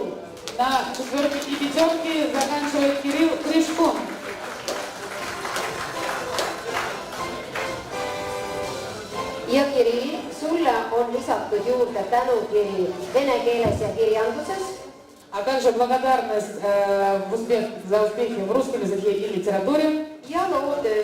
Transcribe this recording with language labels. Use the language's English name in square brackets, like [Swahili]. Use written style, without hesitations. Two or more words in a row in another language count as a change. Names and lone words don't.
[Russian] На 4-й и 5-ке заканчивает Кирилл Кришкун. [Estonian] Ja Kirill, sulle on lisatud juurde tänukiri vene keeles ja kirjanduses. [Russian] А также благодарность за успехи в русском языке и литературе. [Estonian] Ja loovtöös.